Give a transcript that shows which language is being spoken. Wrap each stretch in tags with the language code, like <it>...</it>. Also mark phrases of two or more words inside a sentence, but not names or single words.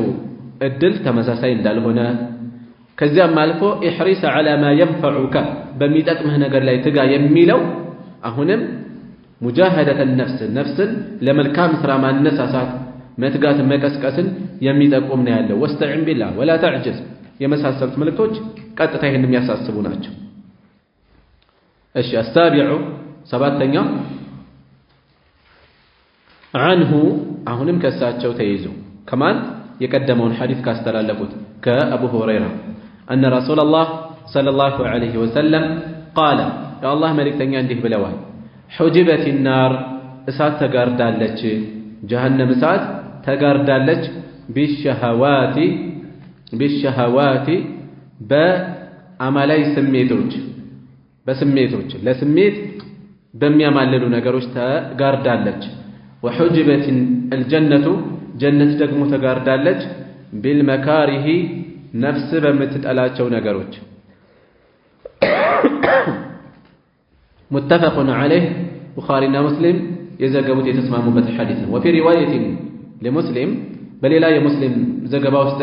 <am>እድል ተመሳሳይ እንዳልሆነ ከዚያም አልፎ</am> <ar>احرص على ما ينفعك</ar> <am>በሚጠቅምህ ነገር ላይ ትጋ የሚለው አሁንም</am> <ar>مجاهدة النفس</ar> <am>ለመልካም ስራ ማነሳሳት መትጋት መቀስቀስን የሚጠቁም ነው ያለው</am> <ar>واستعن بالله ولا تعجز</ar> <am>የመሳሰሉት መልእክቶች ቀጥታ ይህን የሚያሳስቡ ናቸው እሺ አሳቢዑ ሰባተኛ عنه አሁንም ከሳቸው ተይዞ ከማን የቀደመውን ሐዲስ ካስተላለፉት ከአቡ ሁረይራ</am> <ar>أن رسول الله صلى الله عليه وسلم قال يا الله</ar> <am>መልእክተኛ እንዲህ ብለዋል</am> <ar>حجبت النار</ar> <am>እሳት ተጋርዳለች ጀሃነም እሳት ተጋርዳለች بالشهوات በአማላይ ስሜቶች ለስሜት በሚያማልሉ ነገሮች ተጋርዳለች</am> <ar>وحجبت الجنة جنة</ar> <am>ደግሞ ተጋርዳለች بالمكاره ነፍስ በምትጠላቸው ነገሮች</am> <ar>متفق عليه</ar> <am>ቡኻሪና ሙስሊም የዘገቡት የተስማሙበት ሐዲስ ነው።</am> <ar>وفي رواية لمسلم</ar> <am>በሌላ የሙስሊም ዘገባ ውስጥ</am>